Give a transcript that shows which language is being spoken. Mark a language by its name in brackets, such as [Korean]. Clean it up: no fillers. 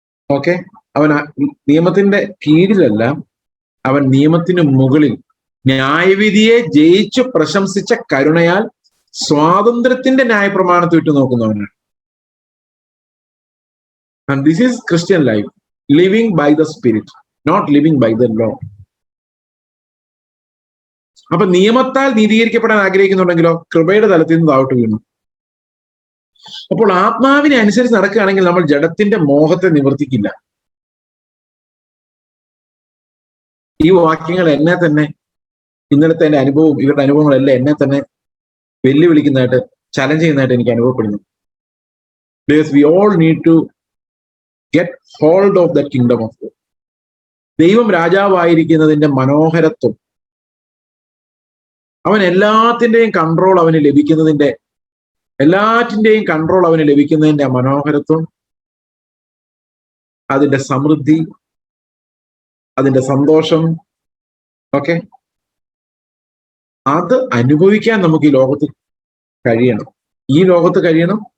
[Malayalam] Okay, അവൻ നിയമത്തിന്റെ കീഴിലല്ല, അവൻ നിയമത്തിന് മുകളിൽ ന്യായവിധിയെ ജയിച്ചു പ്രശംസിച്ച കരുണയാൽ സ്വാതന്ത്ര്യത്തിന്റെ ന്യായപ്രമാണത്തെ വിട്ടു നോക്കുന്നവനാണ്. [English] And this is Christian life, living by the Spirit, not living by the law. [Malayalam] അപ്പൊ നിയമത്താൽ നീതീകരിക്കപ്പെടാൻ ആഗ്രഹിക്കുന്നുണ്ടെങ്കിലോ കൃപയുടെ തലത്തിൽ നിന്ന് താഴോട്ട് വീണു. അപ്പോൾ ആത്മാവിനെ അനുസരിച്ച് നടക്കുകയാണെങ്കിൽ നമ്മൾ ജഡത്തിന്റെ മോഹത്തെ നിവർത്തിക്കില്ല. ഈ വാക്യങ്ങൾ എന്നെ തന്നെ, ഇന്നലത്തെ എന്റെ അനുഭവം, ഇവരുടെ അനുഭവങ്ങളെല്ലാം എന്നെ തന്നെ വെല്ലുവിളിക്കുന്നതായിട്ട്, ചലഞ്ച് ചെയ്യുന്നതായിട്ട് എനിക്ക് അനുഭവപ്പെടുന്നു. [English] Because we all need to get hold of the kingdom of God. [Malayalam] ദൈവം രാജാവായിരിക്കുന്നതിന്റെ മനോഹരത്വം, അവൻ എല്ലാറ്റിന്റെയും കൺട്രോൾ അവന് ലഭിക്കുന്നതിന്റെ, എല്ലാറ്റിന്റെയും കൺട്രോൾ അവന് ലഭിക്കുന്നതിന്റെ മനോഹരത്വം, അതിന്റെ സമൃദ്ധി, അതിന്റെ സന്തോഷം ഒക്കെ അത് അനുഭവിക്കാൻ നമുക്ക് ഈ ലോകത്ത് കഴിയണം. ഈ ലോകത്ത് കഴിയണം.